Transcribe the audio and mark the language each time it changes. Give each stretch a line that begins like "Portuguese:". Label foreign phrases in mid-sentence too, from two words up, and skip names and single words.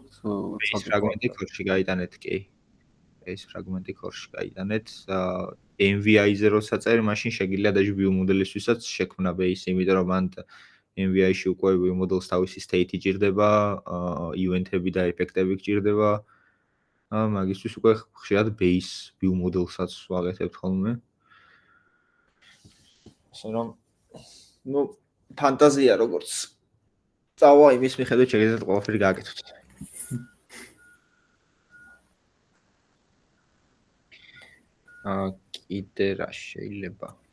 English: base fragment-ი core-ში
Georgian: გაიტანეთ კი
English: base fragment-ი core-ში
Georgian: გაიტანეთ MVI-ზე რო საწერი მაშინ შეგიძლიათ даже view მოდელისთვისაც შექმნა base იმიტომ რომ მან MVI-ში უკვე
English: view model-ს
Georgian: თავისი state-ი ჭირდება event-ები და ეფექტები გჭირდება მაგისთვის უკვე ხშირად
English: base view model-საც
Georgian: ვაკეთებთ ხოლმე. ასე რომ ნუ ფანტაზია როგორც წავა იმის მიხედვით შეგიძლიათ ყველაფერი გააკეთოთ. კიდე რა შეიძლება?